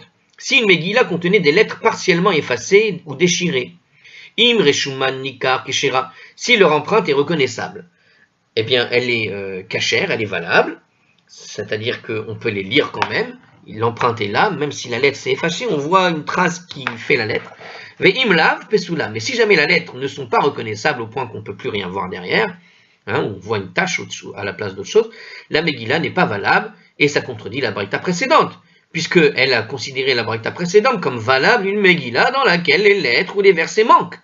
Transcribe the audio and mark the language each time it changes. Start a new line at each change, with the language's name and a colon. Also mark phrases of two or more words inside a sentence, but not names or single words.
French: Si une Megillah contenait des lettres partiellement effacées ou déchirées,
Hebrew: אם רשומן ניכר כשרה,
French: si leur empreinte est reconnaissable, eh bien elle est cachère, elle est valable, c'est-à-dire qu'on peut les lire quand même, l'empreinte est là, même si la lettre s'est effacée, on voit une trace qui fait la lettre.
Hebrew: ואם לאו פסולה,
French: mais si jamais la lettre ne sont pas reconnaissables au point qu'on ne peut plus rien voir derrière, on voit une tache à la place d'autre chose, la Megillah n'est pas valable, et ça contredit la braïta précédente, puisqu'elle a considéré la braïta précédente comme valable une Megillah dans laquelle les lettres ou les versets manquent.